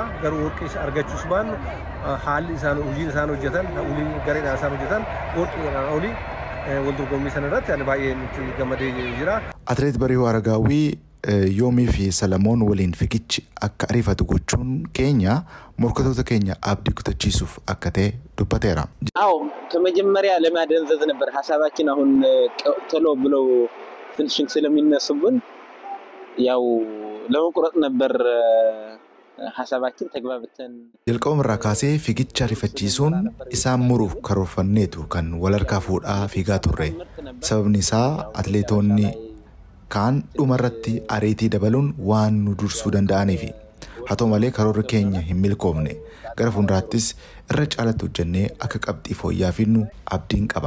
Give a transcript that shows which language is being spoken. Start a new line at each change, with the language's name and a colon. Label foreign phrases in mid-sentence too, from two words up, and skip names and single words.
Oromo: Garuu warqee argachuus baannu haalli isaan hojiin isaan hojjetan waliin gareedhaan isaan hojjetan warqeedhaan olii waldorgommii sana irratti ani baay'ee nuti gammadee jira. Atileet Bariihuu Aragaawwii Yoomii fi Salamoon waliin fiigichi akka ariifatu gochuun keenya morkatoota keenya abdii kutachiisuuf akka ta'e dubbateera.
Amharic: አዎ ከመጀመሪያ ለማደንዘዝ ነበር ሐሳባችን አሁን ቶሎ ብለው ፊኒሺንግ ስለሚነሱብን ያው ለመቁረጥ ነበር ሐሳባችን ተግባብተን
Oromo: jalqabumarraa kaasee fiigicha ariifachiisuun isaan muruuf karoorfanneetu kan walharkaa fuudhaa fiigaa turre sababni isaa atileetonni kaan dhumarratti ariitii dabaluun waan nu dursuu danda'aniifi haa ta'u malee karoorri keenya hin milkoofne gara fuulduraattis irra caalatti hojjennee akka qabxii fooyya'aa fiinnu abdiin qaba.